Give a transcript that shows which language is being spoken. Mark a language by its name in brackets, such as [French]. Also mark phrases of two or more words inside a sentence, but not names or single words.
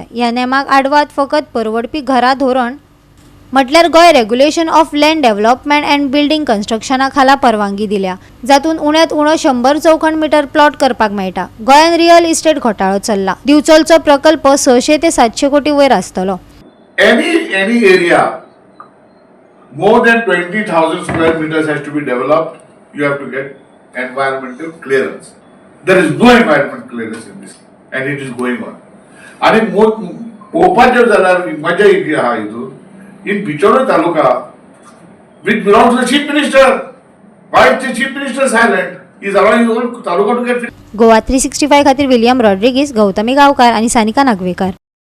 [Konkani] ह्या नेमाक आडवाद फकत परवडपी घरां धोरण म्हटल्यार गोंय रेग्युलेशन ऑफ लँड डेव्हलपमेंट अँड बिल्डिंग कन्स्ट्रक्शना खाला परवानगी दिल्या, जातून उण्यांत उणो 100 चौखण मिटर प्लॉट करपाक मेळटा. गोंयान [English] real estate [Konkani] घोटाळो चल्ला. दिवचलचो प्रकल्प 600 ते 700 कोटी वयर आसतलो. [English] Any area more than 20,000 square meters has to be developed. You have to get environmental clearance. There is no environmental clearance in this, and it is going on. [Konkani] आणि पोवपाचें जाल्यार मजा येयली आहा हितून [English] in Bichore Taluka, which belongs to the Chief Minister. Why is the Chief Minister silent? He is allowing the whole Taluka to get. [Konkani] गोवा 365 खातीर विलियम रॉड्रिगीस, गौतमी गावकार आणि सानिका नागवेकर.